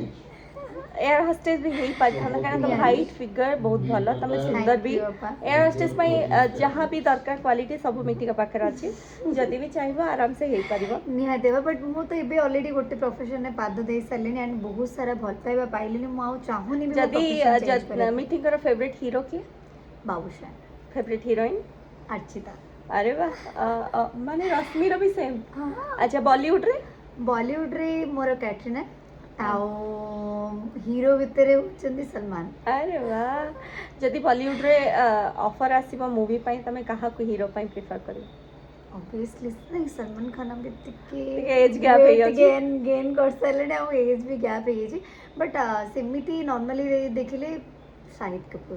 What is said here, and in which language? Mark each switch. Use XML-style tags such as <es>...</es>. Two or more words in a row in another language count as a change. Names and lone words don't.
<or>ଏୟାର ହଷ୍ଟେସ୍ ବି ହେଇପାରିଥାନ୍ତା କାରଣ ତମ ହାଇଟ୍ ଫିଗର ବହୁତ ଭଲ ତମେ ସୁନ୍ଦର ବି</or> <en>you, ଅପା।</en> <or>ଏୟାର ହଷ୍ଟେସ୍ ପାଇଁ ଯାହା ବି ଦରକାର କ୍ୱାଲିଟି ସବୁ ମିଠିଙ୍କ ପାଖରେ ଅଛି ଯଦି ବି ଚାହିଁବ ଆରାମସେ ହେଇପାରିବ ନିହାତି ହେବ ବଟ୍ ମୁଁ ତ ଏବେ ଅଲରେଡି ଗୋଟେ ପ୍ରଫେସନରେ ପାଦ ଦେଇ ସାରିଲିଣି ଆଣ୍ଡ ବହୁତ ସାରା ଭଲ ପାଇବା ପାଇଲିଣି ମୁଁ ଆଉ ଚାହୁଁନି ବି ମୋ ଯଦି</or> <en>profession change</en> <or>କରିବା ପାଇଁ। ମିଠିଙ୍କର ଫେଭରେଟ୍ ହିରୋ କିଏ ବାବୁଶାନ ଫେଭରେଟ୍ ହିରୋଇନ୍ अर्चिता ଆରେ ବା ମାନେ ରଶ୍ମିର ବି ସେମ୍ ଆଚ୍ଛା ବଲିଉଡରେ ବଲିଉଡରେ ମୋର କ୍ୟାଟରିନା ଆଉ ହିରୋ ଭିତରେ ହେଉଛନ୍ତି ସଲମାନ ଆରେ ବା ଯଦି ବଲିଉଡରେ ଅଫର ଆସିବ ମୁଭି ପାଇଁ ତମେ କାହାକୁ ହିରୋ ପାଇଁ ପ୍ରିଫର କରିବ ଅବଭିୟସଲି ନାଇଁ ସଲମାନ ଖାନ ବି ଟିକେ ଟିକେ</or> <en>age gap</en> <or>ହେଇଯାଉଛି। ଗେନ୍ କରିସାରିଲେଣି ଆଉ ଏଜ୍ ବି ଗ୍ୟାପ୍ ହେଇଯାଇଛି ବଟ୍ ସେମିତି ନର୍ମାଲି ଦେଖିଲେ ଶାହିଦ କପୁର</or>